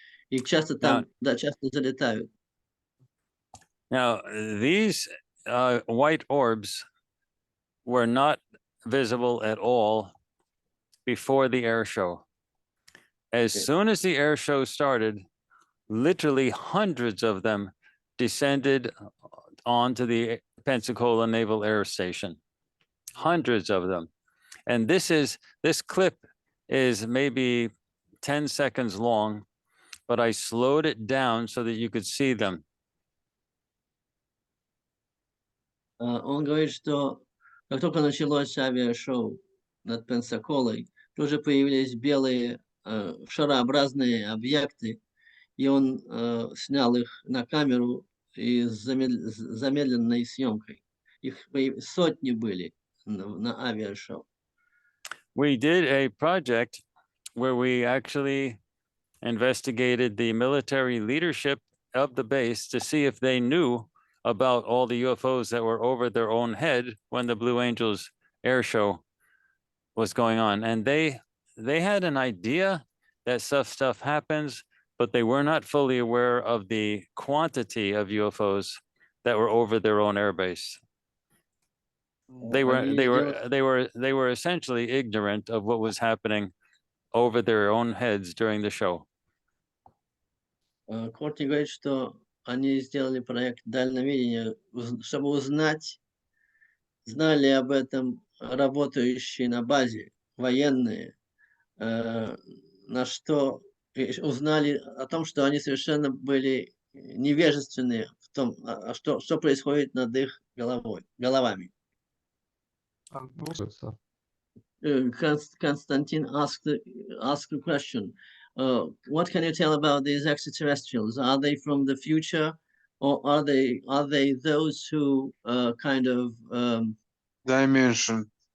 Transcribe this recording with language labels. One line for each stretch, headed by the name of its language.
Russian: И часто там, часто залетают.
English: Now, these white orbs were not visible at all before the air show. As soon as the air show started, literally hundreds of them descended onto the Pensacola Naval Air Station. Hundreds of them. And this clip is maybe 10 seconds long, but I slowed it down so that you could see them.
Russian: Он говорит, что как только началось авиашоу над Пенсаколой, тут же появились белые шарообразные объекты, и он снял их на камеру и с замедленной съемкой. Их сотни были на авиашоу.
English: We did a project where we actually investigated the military leadership of the base to see if they knew about all the UFOs that were over their own head when the Blue Angels air show was going on. And they had an idea that stuff happens, but they were not fully aware of the quantity of UFOs that were over their own airbase. They were essentially ignorant of what was happening over their own heads during the show.
Russian: Courtney говорит, что они сделали проект дальневидения, чтобы узнать, знали об этом работающие на базе военные, на что узнали о том, что они совершенно были невежественны в том, что происходит над их головами.
English: Константин asked a question. What can you tell about these extraterrestrials? Are they from the future, or are they those who kind of Dimension.